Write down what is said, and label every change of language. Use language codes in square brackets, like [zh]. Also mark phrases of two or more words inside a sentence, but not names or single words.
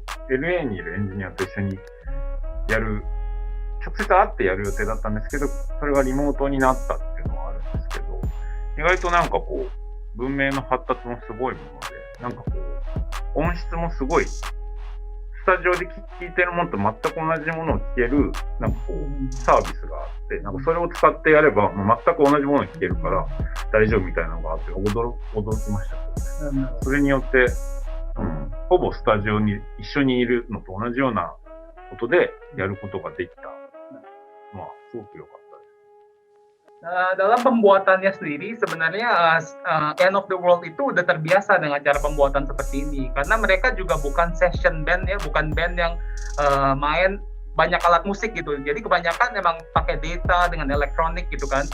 [ja] LA にいるエンジニアと一緒にやる直接会ってやる予定だったんですけどそれがリモートになったっていうのはあるんですけど意外となんかこう文明の発達もすごいものでなんかこう音質もすごいスタジオで聴いてるものと全く同じものを聴けるなんかこうサービスがあってなんかそれを使ってやればもう全く同じものを聴けるから大丈夫みたいなのがあって驚きましたけどね。それによって、ほぼスタジオに一緒にいるのと同じようなことでやることができた。まあすごく良かった。 [id] Dalam pembuatannya sendiri sebenarnya End of the World itu udah terbiasa dengan cara pembuatan seperti ini karena mereka juga bukan [en] session band [id] ya, bukan band yang main banyak alat musik gitu. Jadi kebanyakan emang pakai data dengan elektronik gitu kan.